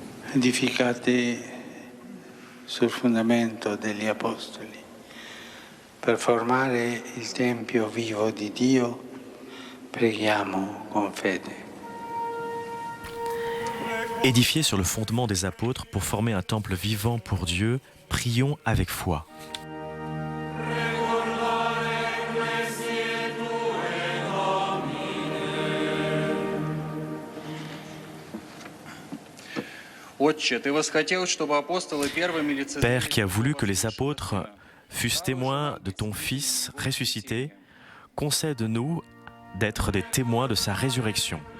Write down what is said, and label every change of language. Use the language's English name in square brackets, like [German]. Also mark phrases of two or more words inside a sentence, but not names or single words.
[Italian] edificati sul fondamento degli Apostoli, per formare il Tempio vivo di Dio, preghiamo con fede. [French] Édifiés sur le fondement des apôtres pour former un temple vivant pour Dieu, prions avec foi. Père qui a voulu que les apôtres fussent témoins de ton Fils ressuscité, concède-nous d'être des témoins de sa résurrection.